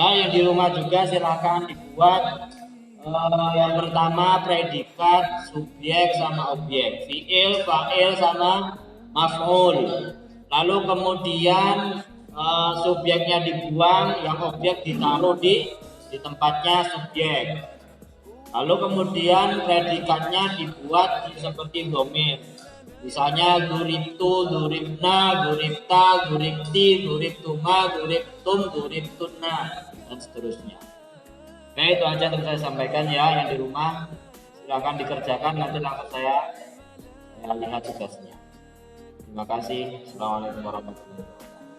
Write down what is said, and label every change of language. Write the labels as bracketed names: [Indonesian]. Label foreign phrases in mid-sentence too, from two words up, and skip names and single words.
[Indonesian] Yang di rumah juga silakan dibuat yang pertama predikat, subjek sama objek, fiil, fa'il sama maf'ul. Lalu kemudian subjeknya dibuang, yang objek ditaruh di tempatnya subjek. Lalu kemudian predikatnya dibuat seperti domir. [Arabic] Misalnya ضربت، ضربنا، ضربت، ضربت، ضربتما، ضربتم، ضربتن [Indonesian] dan seterusnya. Oke, itu aja yang saya sampaikan ya. Yang di rumah silakan dikerjakan, nanti langsung saya lihat tugasnya. Terima kasih. [Arabic] السلام عليكم ورحمة الله وبركاته.